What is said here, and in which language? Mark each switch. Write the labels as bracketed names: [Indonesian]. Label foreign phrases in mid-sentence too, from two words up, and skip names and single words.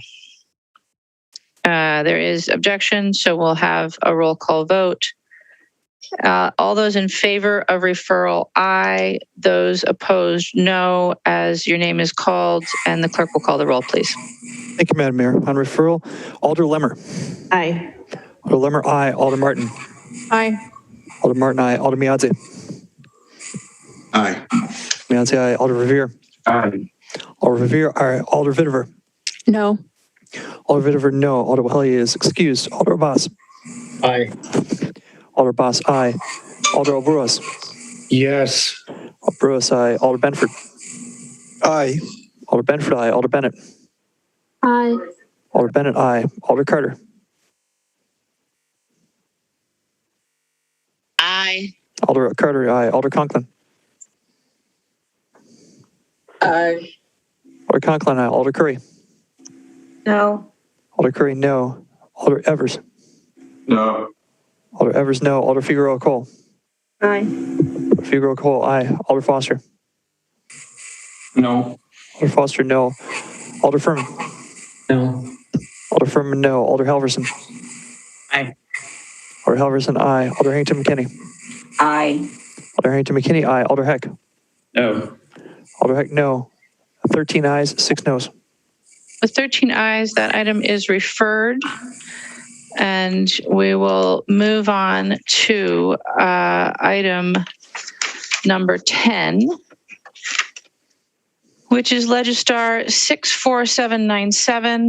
[English] There is objection, so we'll have a roll call vote. All those in favor of referral, aye. Those opposed, no, as your name is called, and the clerk will call the roll, please. Thank you, Madam Mayor. On referral, Alder Lemmer. Aye. Alder Lemmer, aye. Alder Martin. Aye. Alder Martin, aye. Alder Miadze. Aye. Miadze, aye. Alder Revere. Aye. Alder Revere, aye. Alder Vitiver. No. Alder Vitiver, no. Alder Wahalia is excused. Alder Abbas. Aye. Alder Abbas, aye. Alder Alburas. Yes. Alburas, aye. Alder Benford. Aye. Alder Benford, aye. Alder Bennett. Aye. Alder Bennett, aye. Alder Carter. Aye. Alder Carter, aye. Alder Conklin. Aye. Alder Conklin, aye. Alder Curry. No. Alder Curry, no. Alder Evers. No. Alder Evers, no. Alder Figueroa Cole. Aye. Alder Figueroa Cole, aye. Alder Foster. No. Alder Foster, no. Alder Furman. No. Alder Furman, no. Alder Halverson. Aye. Alder Halverson, aye. Alder Harrington McKinney. Aye. Alder Harrington McKinney, aye. Alder Heck. No. Alder Heck, no. 13 ayes, 6 noes. With 13 ayes, that item is referred. And we will move on to item number 10, which is Legistar 64797.